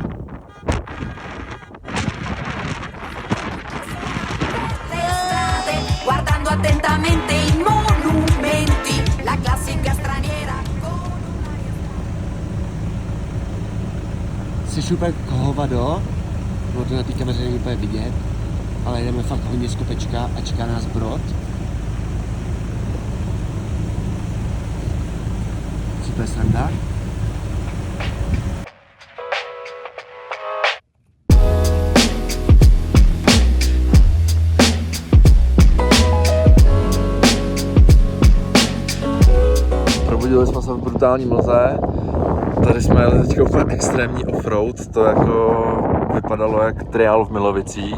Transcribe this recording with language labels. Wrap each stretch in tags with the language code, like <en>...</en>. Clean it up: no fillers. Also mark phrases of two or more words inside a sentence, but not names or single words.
<it>le strade, guardando attentamente i monumenti, la classica straniera con un'aria</it> <cs>Jsi úplně hovado, bylo to na té kameře není úplně vidět, ale jdeme fakt hodně z kopečka a čeká nás brod. Super sranda. Probudili jsme se v brutální mlze, tady jsme jeli teď úplně extrémní offroad, to jako vypadalo jak triál v Milovicích.</cs>